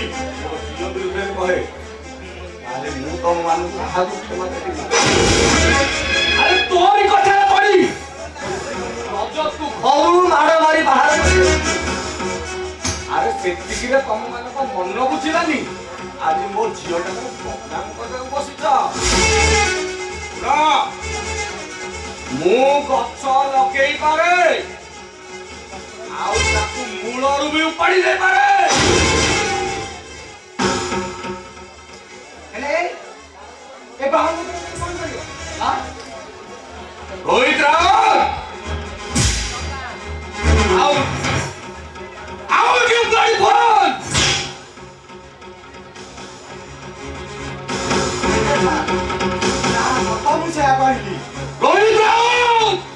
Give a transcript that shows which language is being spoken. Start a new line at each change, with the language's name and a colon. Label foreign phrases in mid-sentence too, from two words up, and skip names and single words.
Odia: ମୋ ଝିଅ ବିରୁଦ୍ଧରେ କହେ ତାହେଲେ ମୁଁ ତମ ମାନଙ୍କୁ କାହାକୁ କ୍ଷମା ଦେବିନି ଆରେ ତୋରି କଥାରେ ପଡି ରଜକୁ ଘରୁ ମାଡ଼ ମାରି ବାହାର କରିବି ଆରେ ସେତିକିରେ ତମ ମାନଙ୍କ ମନ ବୁଝିଲାନି ଆଜି ମୋ ଝିଅଟାକୁ ବଦନାମ କରିବାକୁ ବସିଛ ମୁଁ ଗଛ ଲଗେଇ ପାରେ ଆଉ ତାକୁ ମୂଳରୁ ବି ଉପାଡ଼ି ଦେଇପାରେ ହେଲେ ଏ ବାହାରୁ କଣ କରିବ ରୋହିତ ରାଉତ
English: Out you bloody one!
Odia: ମୁଁ ସେୟା କହିଲି ରୋହିତ ରାଉତ